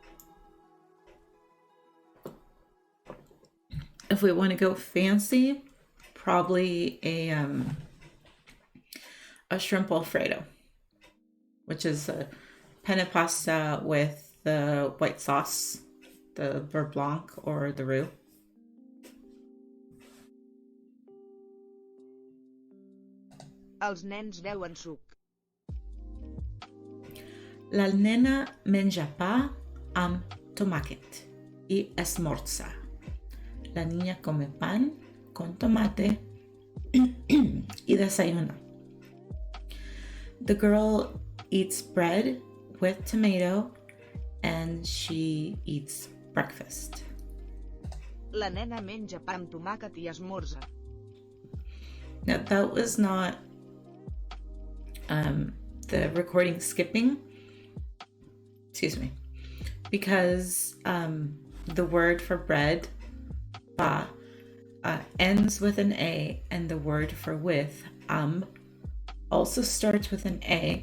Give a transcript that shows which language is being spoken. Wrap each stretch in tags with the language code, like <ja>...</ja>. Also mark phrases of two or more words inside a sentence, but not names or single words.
<en>If we want to go fancy, probably a shrimp alfredo, which is a penne pasta with the white sauce, the</en> <fr>beurre blanc</fr> <en>or the roux.</en> <ca>Els nens beuen suc. La nena menja pa amb tomàquet y esmorza.</ca> <es>La niña come pan con tomate y desayuna.</es> <en>The girl eats bread with tomato and she eats breakfast.</en> <ca>La nena menja pa amb tomàquet i esmorza.</ca> <en>Now that was not the recording skipping. Excuse me. Because the word for bread, ba, ends with an A, and the word for with, also starts with an A.</en>